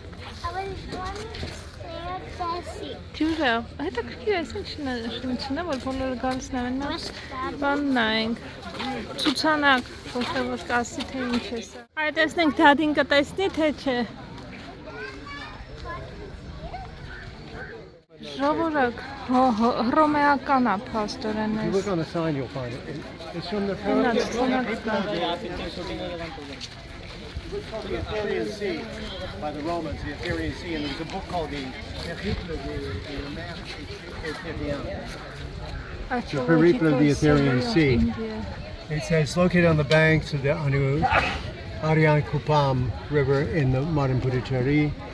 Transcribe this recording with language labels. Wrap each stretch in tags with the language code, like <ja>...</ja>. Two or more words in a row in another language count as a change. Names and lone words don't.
<hy>Ջուրը, հետաքրքիր է, ինչ է, որ բոլորը գալիս նայեն բան նայենք, ցուցանակ, որ կասի, թե ինչ է սա։ Այ տեսնենք դադին կտեսնի, թե չէ։ Ժողովուրդ, հռոմեական է փաստորեն</hy> <en>If you look</en> <hy>էս։</hy> <en>on the sign, you'll find it. It's from the</en> <hy>Ունա</hy> <en>It's</en> <hy>ցուցանակ կա։</hy> <en>called the Aetherian Sea by the Romans, the Aetherian Sea, and there's a book called the Périple de mer Ethereum. The Périple of the Aetherian Sea. It says located on the banks of the Arian Kupam River in the modern Puducherry.</en>